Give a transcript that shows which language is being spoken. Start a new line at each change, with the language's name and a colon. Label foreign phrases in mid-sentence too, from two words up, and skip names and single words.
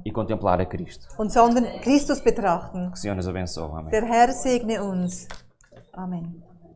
Portuguese: e contemplar a Cristo.
German: sondern Christus betrachten.
Portuguese: Que o Senhor nos abençoe. Amém.
German: Der Herr segne uns. Amen.